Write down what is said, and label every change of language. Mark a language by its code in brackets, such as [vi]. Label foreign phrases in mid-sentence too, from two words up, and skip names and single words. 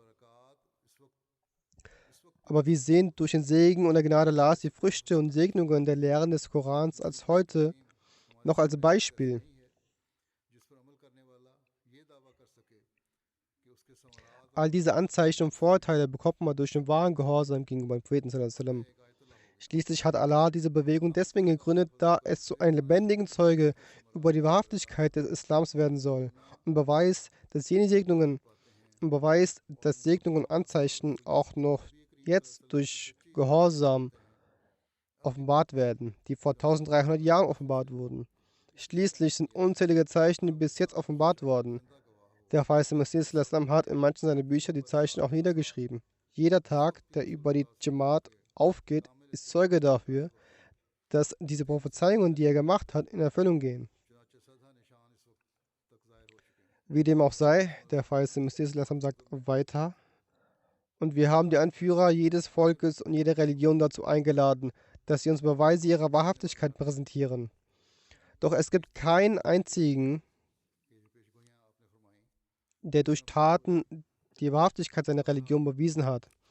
[de] Aber wir sehen durch den Segen und der Gnade Allahs die Früchte und Segnungen der Lehren des Korans als heute noch als Beispiel. All diese Anzeichen und Vorteile bekommt man durch den wahren Gehorsam gegenüber dem Propheten [ar] صلى الله عليه وسلم. [de] Schließlich hat Allah diese Bewegung deswegen gegründet, da es zu einem lebendigen Zeuge über die Wahrhaftigkeit des Islams werden soll und beweist, dass Segnungen und Anzeichen auch noch jetzt durch Gehorsam offenbart werden, die vor 1300 Jahren offenbart wurden. Schließlich sind unzählige Zeichen bis jetzt offenbart worden. Der verheißene Messias [ar] صلى الله عليه وسلم [de] hat in manchen seiner Bücher die Zeichen auch niedergeschrieben. Jeder Tag, der über die Jamaat aufgeht, ist Zeuge dafür, dass diese Prophezeiungen, die er gemacht hat, in Erfüllung gehen. Wie dem auch sei, der verheißene Messias [ar] صلى الله عليه وسلم [de] sagt weiter: Und wir haben die Anführer jedes Volkes und jeder Religion dazu eingeladen, dass sie uns Beweise ihrer Wahrhaftigkeit präsentieren. Doch es gibt keinen einzigen, der durch Taten die Wahrhaftigkeit seiner Religion bewiesen hat.